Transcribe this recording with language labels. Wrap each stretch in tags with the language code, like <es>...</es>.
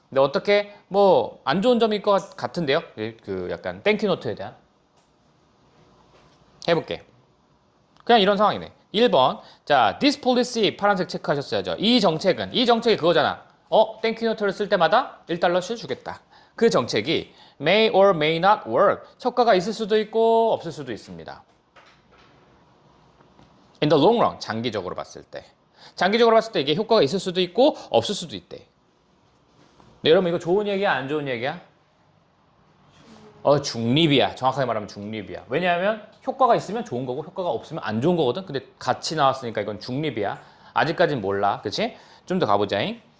<ko>근데 어떻게 뭐 안 좋은 점일 것 같은데요. 그 약간 땡큐 노트에 대한. 해볼게. 그냥 이런 상황이네. 1번. 자,</ko> <en>this policy</en> <ko>파란색 체크하셨어야죠. 이 정책이 그거잖아. 땡큐 노트를 쓸 때마다 1달러씩 주겠다. 그 정책이</ko> <en>may or may not work.</en> <ko>효과가 있을 수도 있고 없을 수도 있습니다.</ko> <en>In the long run,</en> <ko>장기적으로 봤을 때. 장기적으로 봤을 때 이게 효과가 있을 수도 있고 없을 수도 있대. 네, 여러분 이거 좋은 얘기야, 안 좋은 얘기야? 중립이야. 정확하게 말하면 중립이야. 왜냐하면 효과가 있으면 좋은 거고 효과가 없으면 안 좋은 거거든. 근데 같이 나왔으니까 이건 중립이야. 아직까진 몰라. 그치? 좀 더 가보자잉.</ko>